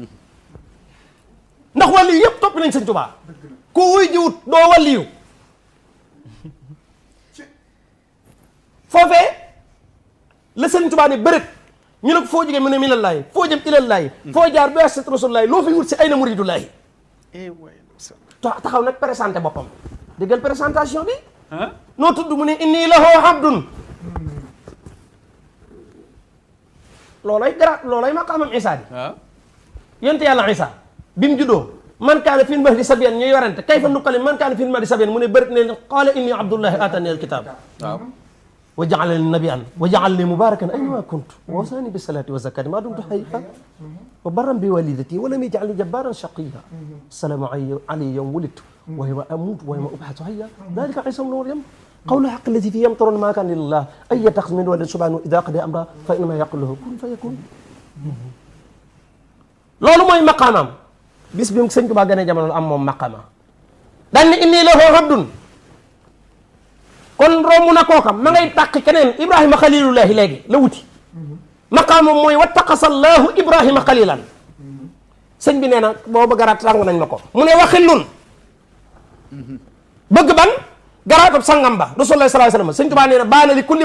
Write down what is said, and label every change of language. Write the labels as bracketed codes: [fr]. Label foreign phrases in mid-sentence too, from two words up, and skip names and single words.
[wo] ndax waliyu yëpp topp nañ sëñ Tuubaa ku wuy jiwut doo waliyu foofee la sëriñ Tuubaa ne bërët ñu ne ko foo jógee mu ne minallaahi foo jëm ilallaahi foo jaar [ar] بواسطة رسول الله [wo] loo fi wut si [ar] أين مريد الله [wo] taxaw nag présenté boppam déggal présentation bi noo tudd mu ne [ar] إني له عبد [wo] loolay maqaamam Isaa di yonent yàlla Isaa bi mu juddoo [ar] من كان في المهد صبيا [wo] ñuy warante [ar] كيف نكلم من كان في المهد صبيا [wo] mu ne bërit ne [ar] قال إني عبد الله آتاني الكتاب وجعلني نبيا وجعلني مباركا أينما كنت وأوصاني بالصلاة والزكاة ما دمت حيا وبرا بوالدتي ولم يجعلني جبارا شقيا السلام علي يوم ولدت ويوم أموت ويوم أبعث حيا ذلك عيسى ابن مريم قول الحق الذي فيه يمترون ما كان لله أن يتخذ من ولد سبحانه إذا قضى أمرا فإنما يقول له كن فيكون [wo] loolu mooy maqaamam bis bi mu sëñ Tuubaa gën a jamono am moom maqaama daan ne [ar] إني له عبد [wo] kon romb na kookam ma ngay tàq keneen Ibrahima xalilullahi léegi la wuti maqaamam mooy [ar] واتخذ الله إبراهيم خليلا [wo] sëñ bi nee na booba garaat sàng nañ ma ko mu ne waxillun bëgg ban garaatab sangam ba rasulullah [ar] صلى الله عليه وسلم [wo] sëñ Tuubaa nee na baana [ar] لكل